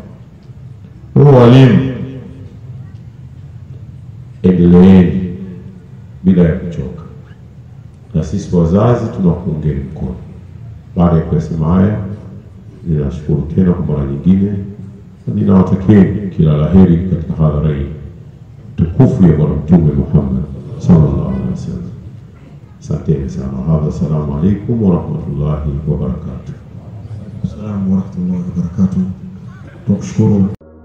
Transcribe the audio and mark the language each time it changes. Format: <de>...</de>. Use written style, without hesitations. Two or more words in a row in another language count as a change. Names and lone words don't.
<sw>Kwa walimu, endeleeni bila ya kuchoka, na sisi wazazi tunakuungeni mkono. Baada ya kusema haya, ninashukuru tena kwa mara nyingine, na ninawatakieni kila laheri katika hadhara hii tukufu ya Bwana Mtume Muhammad</sw> <ar>صلى الله عليه وسلم.</ar> <sw>Asanteni sana.</sw> <ar>السلام عليكم ورحمة الله وبركاته. السلام ورحمة الله وبركاته.</ar> <sw>Tukushukuru</sw>